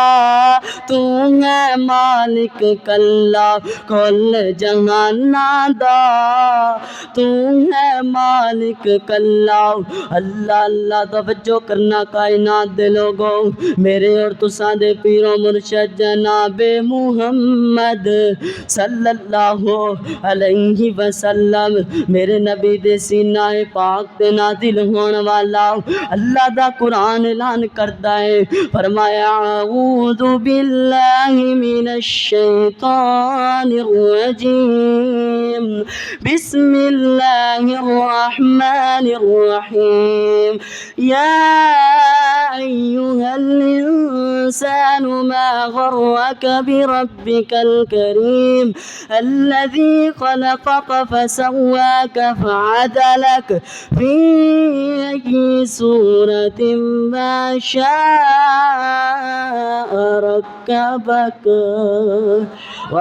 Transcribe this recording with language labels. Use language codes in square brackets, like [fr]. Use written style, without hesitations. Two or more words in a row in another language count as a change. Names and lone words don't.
[pa] تو ہے مالک کلا کل جہاناں دا. تو ہے مالک کلا. اللہ اللہ توجہ کرنا کائنات دے لوکو، میرے اور تساں دے پیر و مرشد جنابِ محمد [ar] صلی اللہ علیہ وسلم, [pa] میرے نبی دے سینہ پاک تے نازل ہون والا اللہ دا قرآن اعلان کردا ہے، فرمایا [ar] أعوذ بالله من الشيطان الرجيم، بسم الله الرحمن الرحيم. يا أيها الإنسان ما غرك بربك الكريم، الذي خلقك فسواك فعدلك في أي صورة ما شاء ركبك.